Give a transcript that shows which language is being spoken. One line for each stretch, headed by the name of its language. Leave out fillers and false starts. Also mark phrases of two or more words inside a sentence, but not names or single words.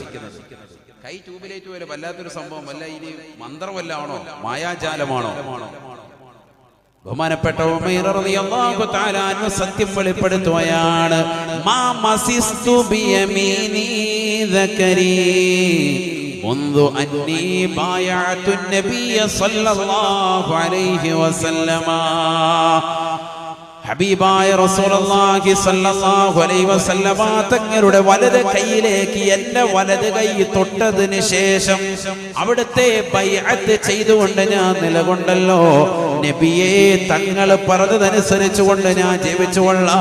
Malayalam: കൈ ട്യൂബിലേറ്റ് പോലെ വല്ലാത്തൊരു സംഭവം, വല്ല ഇനി മന്ത്രമല്ലാണോ, മായാജാലമാണോ? ബഹുമാനപ്പെട്ട ഉമൈർ
Arabic: رضي الله تعالى عنه
Malayalam: സത്യം വെളിപ്പെടുത്തുകയാണ്.
Arabic: ما مسست بيميني ذكري منذ أني بايعت النبي صلى الله عليه وسلم.
Malayalam: ഹബീബായ
Arabic: رسول الله صلى الله عليه وسلم
Malayalam: തങ്ങളുടെ വലത് കൈയിലേക്ക് എന്റെ വലത് കൈ തൊട്ടതിന് ശേഷം അവിടുത്തെ ബൈഅത്ത് ചെയ്തുകൊണ്ട് ഞാൻ നിലകൊണ്ടല്ലോ. നബിയെ, തങ്ങൾ പറഞ്ഞതനുസരിച്ചുകൊണ്ട് ഞാൻ ജീവിച്ചുകൊള്ളാം.